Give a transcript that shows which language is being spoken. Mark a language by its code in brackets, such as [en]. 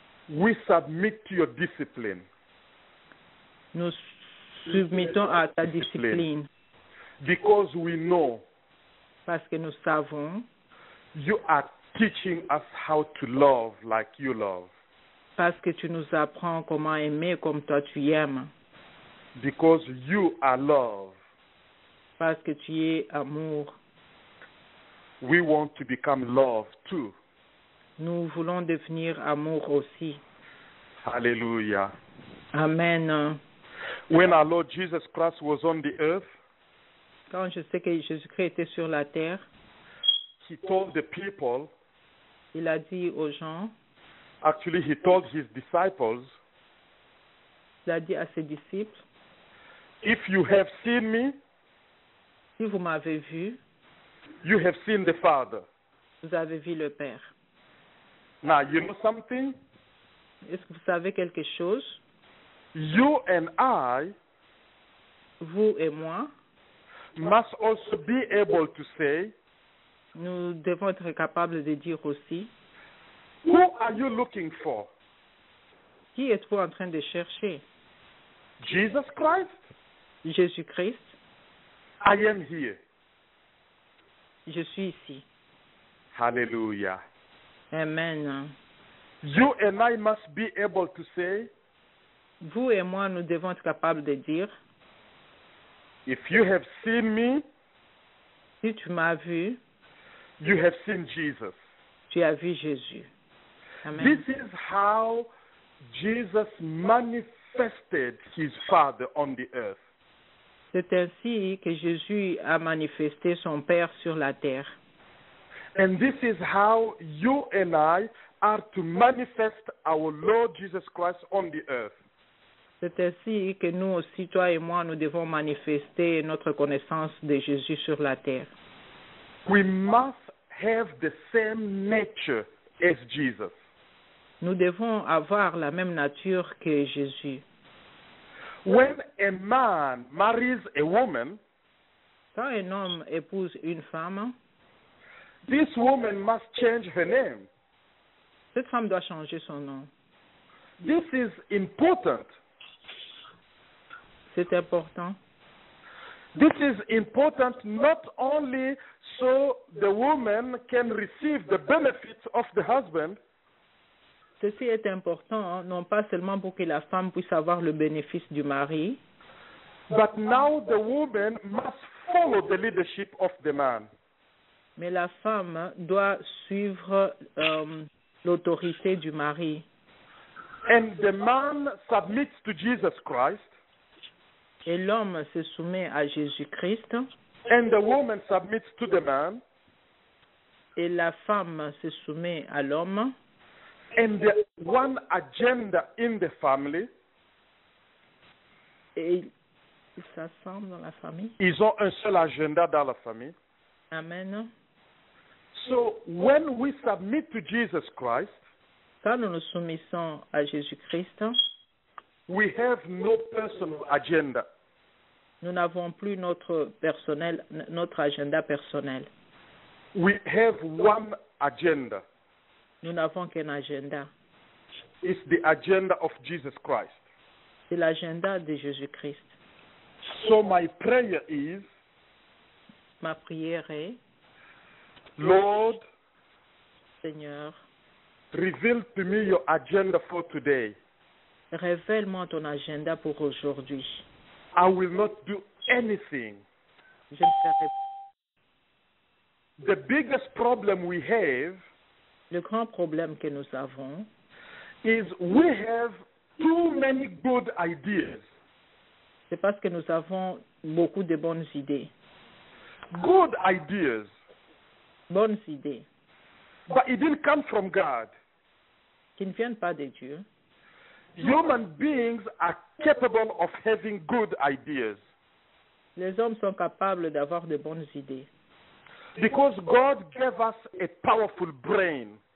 [en] we submit to your discipline. [fr] nous submettons à ta discipline [en] Because we know [fr] parce que nous savons, [en] you are teaching us how to love like you love. [fr] parce que tu nous apprends comment aimer comme toi tu aimes, [en] Because you are love. [fr] parce que tu es amour. [en] We want to become love too. [fr] Nous voulons devenir amour aussi. Hallelujah. Amen. [en] When our Lord Jesus Christ was on the earth, [fr] Quand je sais que Jésus-Christ était sur la terre, [en] He told the people, [fr] il a dit aux gens, [en] actually He told His disciples, [fr] il a dit à ses disciples, [en] if you have seen me, [fr] si vous m'avez vu, [en] you have seen the Father. [fr] vous avez vu le Père. [en] Now, you know something? [fr] Est-ce que vous savez quelque chose? [en] You and I [fr] Vous et moi, [en] must also be able to say, [fr] nous devons être capables de dire aussi, [en] who are you looking for? [fr] qui êtes-vous en train de chercher? [en] Jesus Christ? [fr] Jésus-Christ, [en] I am here. [fr] je suis ici. Hallelujah. Amen. [en] You and I must be able to say, [fr] Vous et moi, nous devons être capables de dire, [en] if you have seen me, [fr] si tu m'as vu, [en] you have seen Jesus. [fr] tu as vu Jésus. Amen. [en] This is how Jesus manifested His Father on the earth. [fr] C'est ainsi que Jésus a manifesté son Père sur la terre. [en] And this is how you and I are to manifest our Lord Jesus Christ on the earth. [fr] C'est ainsi que nous aussi, toi et moi, nous devons manifester notre connaissance de Jésus sur la terre. [en] We must have the same nature as Jesus. [fr] Nous devons avoir la même nature que Jésus. [en] When a man marries a woman, [fr] Quand un homme épouse une femme, [en] this woman must change her name. [fr] cette femme doit changer son nom. [en] This is important. [fr] C'est important. [en] This is important not only so the woman can receive the benefits of the husband, [fr] Ceci est important, non pas seulement pour que la femme puisse avoir le bénéfice du mari, [en] but now the woman must follow the leadership of the man. [fr] mais la femme doit suivre l'autorité du mari. [en] And the man submits to Jesus Christ, [fr] Et l'homme se soumet à Jésus-Christ, [en] and the woman submits to the man, [fr] et la femme se soumet à l'homme. [en] and the one agenda in the family, [fr] Et ils s'assemblent dans la famille. ils ont un seul agenda dans la famille. Amen. [en] So when we submit to Jesus Christ, [fr] Quand nous nous soumettons à Jésus-Christ, [en] we have no personal agenda. [fr] Nous n'avons plus notre agenda personnel. [en] We have one agenda. [fr] Nous n'avons qu'un agenda. [en] It's the agenda of Jesus Christ. [fr] C'est l'agenda de Jésus-Christ. [en] So my prayer is, [fr] Ma prière est, [en] Lord, [fr] Seigneur, [en] reveal to me your agenda for today. [fr] révèle-moi ton agenda pour aujourd'hui. [en] I will not do anything. [fr] Je ne ferai [en] The biggest problem we have [fr] Le grand problème que nous avons, [en] is we have too many good ideas. [fr] c'est parce que nous avons beaucoup de bonnes idées. [en] Good ideas. [fr] Bonnes idées [en] But it didn't come from God. [fr] qui ne viennent pas de Dieu. [en] Human beings are capable of having good ideas [fr] Les hommes sont capables d'avoir de bonnes idées. [en] because God gave us a powerful brain.